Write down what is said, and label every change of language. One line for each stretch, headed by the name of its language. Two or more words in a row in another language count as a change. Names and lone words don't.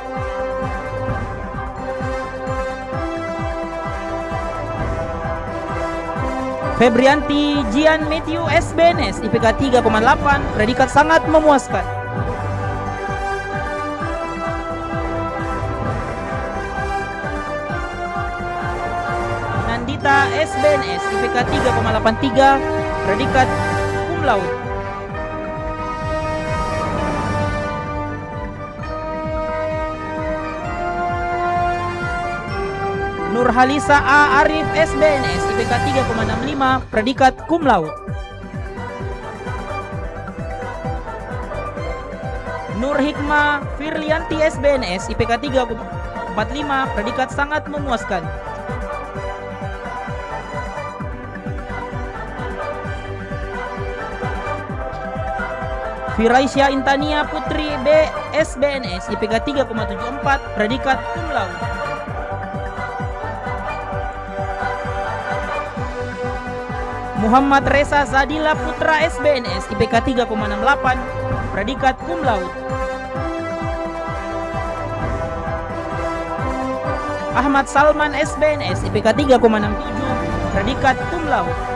Indonesian: Febrianti Jian Matthew SBNS IPK 3,8 predikat sangat memuaskan. Nandita SBNS IPK 3,83 predikat
Latin: cum laude.
Indonesian: Nurhalisa A. Arif SBNS IPK 3,65 predikat
Latin: cum laude.
Indonesian: Nur Hikmah Firlianti SBNS IPK 3,45 predikat sangat memuaskan. Firaisya Intania Putri B SBNS IPK 3,74 predikat
Latin: cum laude.
Indonesian: Muhammad Reza Zadila Putra SBNS IPK 3,68 predikat
Latin: cum laude.
Indonesian: Ahmad Salman SBNS IPK 3,67 predikat
Latin: cum laude.